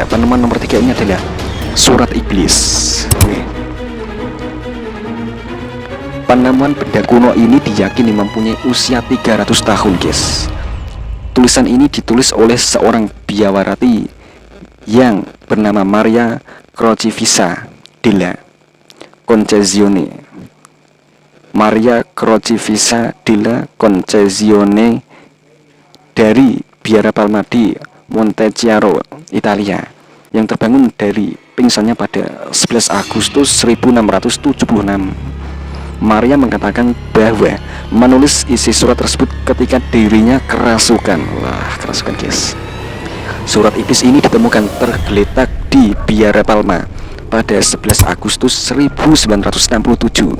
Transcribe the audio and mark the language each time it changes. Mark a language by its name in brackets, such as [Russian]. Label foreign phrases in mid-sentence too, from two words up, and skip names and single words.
[Indonesian] Penemuan nomor 3 ini adalah surat iblis. Penemuan benda kuno ini diyakini mempunyai usia 300 tahun, guys. Tulisan ini ditulis oleh seorang biarawati yang bernama Maria Crocifissa della Concezione. Maria Crocifissa della Concezione dari Biara Palma di Montechiaro, Italia, yang terbangun dari pingsannya pada 11 Agustus 1676. Maria mengatakan bahwa menulis isi surat tersebut ketika dirinya kerasukan. Wah, kerasukan, guys. Surat iblis ini ditemukan tergeletak di Biara Palma pada 11 Agustus 1967.